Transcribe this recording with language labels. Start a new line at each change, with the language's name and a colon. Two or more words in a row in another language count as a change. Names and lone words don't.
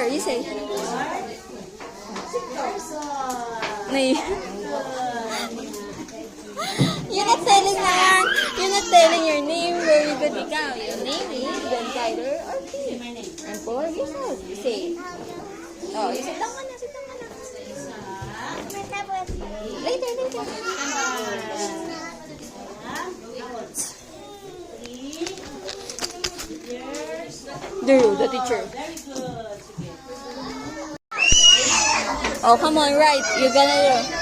English: say? Nay. You're not telling na. You're not telling your name. Very good ikaw. Your name is Ben Tyler Ortiz. And for yourself, you say. Oh, you sit down
Filipino: ka na.
English: Sit down
Filipino: ka na.
English: Later. The teacher. Oh, come on, right. You're gonna do.